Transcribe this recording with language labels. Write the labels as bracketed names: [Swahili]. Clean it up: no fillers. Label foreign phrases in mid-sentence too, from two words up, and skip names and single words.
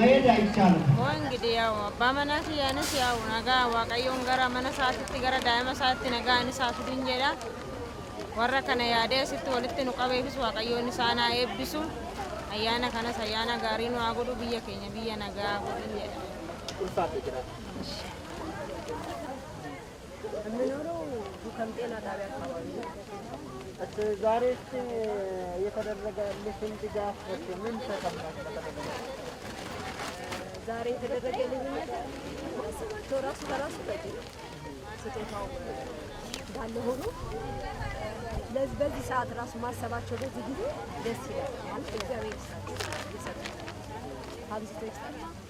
[Oromo] Waan gidi yaa abbaa manaa kiyyaanis yaa nagaa Waaqayyoon gara mana isaatitti gara daa'ima isaatti nagaan isaa fiduun jedha. warra kana yaadee asitti walitti nu qabeefis waaqayyoon isaan haa eebbisu. Ayyaana kanas ayyaana gaarii nu haa godhu, biyya keenya biyya nagaa haa godhu jedha. Ulfaatu jira. [Amharic] የምኖረው ዱከም ጤና ጣቢያ አካባቢ ነው። ዛሬ የተደረገልሽን ድጋፍ ምን ተሰማሽ? ዛሬ የተደረገልኝ ነገር ማሰባቸው ራሱ በራሱ በቂ ነው። ስጦታው እንዳለ ሆኖ በዚህ ሰዓት ራሱ ማሰባቸው በዚህ ጊዜ ደስ ይላል። ማለት እግዚአብሔር ይሰጣል፣ አብዝቶ ይሰጣል።